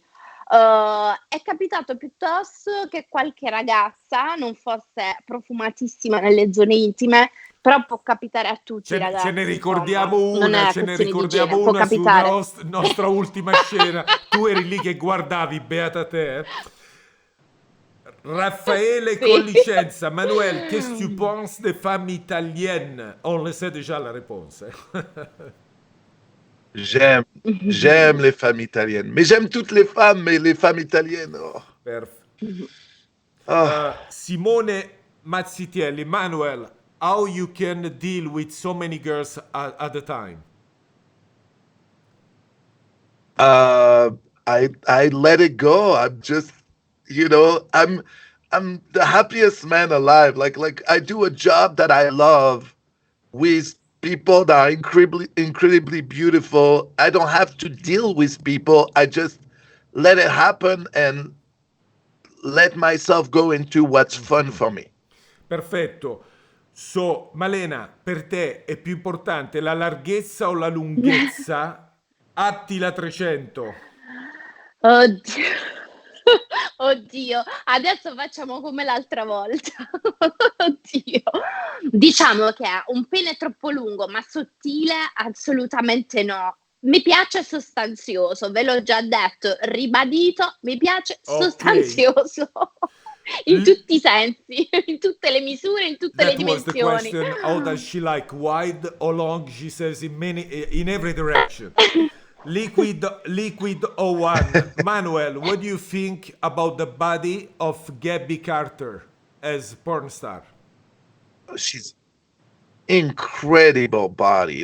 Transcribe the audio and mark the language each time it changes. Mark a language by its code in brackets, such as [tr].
[it] È capitato piuttosto che qualche ragazza non fosse profumatissima nelle zone intime, però può capitare a tutti, ragazzi. Ce ne ricordiamo insomma, non una, è questione di igiene, può su capitare. nostra ultima scena. Tu eri lì che guardavi, beata te. Raffaele [fr] Collicenza, Manuel, qu'est-ce que tu penses des femmes italiennes? On le sait déjà la réponse. J'aime les femmes italiennes. Mais j'aime toutes les femmes, mais les femmes italiennes. Oh. [en] Simone Mazzitielli, Manuel, how you can deal with so many girls at a time? I let it go. I'm just, I'm the happiest man alive. Like I do a job that I love with people that are incredibly beautiful. I don't have to deal with people. I just let it happen and let myself go into what's fun for me. [it] Perfetto. So, Malena, per te è più importante la larghezza o la lunghezza? Attila 300. Oddio. Oddio, adesso facciamo come l'altra volta. Oddio. Diciamo che è un pene troppo lungo, ma sottile assolutamente no. Mi piace sostanzioso, ve l'ho già detto, ribadito, mi piace sostanzioso. In tutti i sensi, in tutte le misure, in tutte le dimensioni. [en] That was the question. How does she like? Wide or long? She says in every direction. Liquid or one. Manuel, what do you think about the body of Gabby Carter as porn star? She's incredible body.